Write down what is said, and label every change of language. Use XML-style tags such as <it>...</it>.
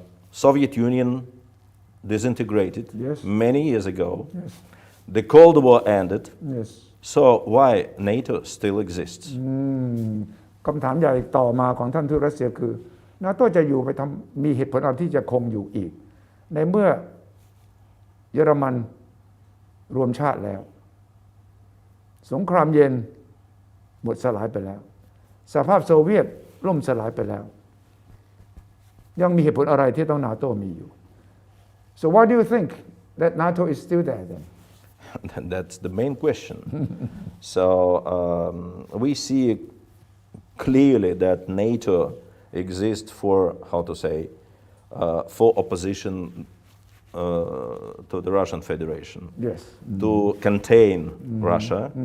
<en>Soviet Union disintegrated many years ago. The Cold War ended. So why NATO still exists?</en> <th>คำถามใหญ่ต่อมาของท่านทูตรัสเซียคือนาโต้จะอยู่ไปทำมีเหตุผลอะไรที่จะคงอยู่อีกในเมื่อเยอรมันรวมชาติแล้วสงครามเย็นหมดสลายไปแล้วสหภาพโซเวียต ล่มสลายไปแล้วยังมีเหตุผลอะไรที่ต้องนาโตมีอยู่</th> <en>so why do you think that NATO is still there then That's the main question. So we see clearly that NATO exists for, how to say, for opposition to the Russian Federation. yes To contain Russia.</en>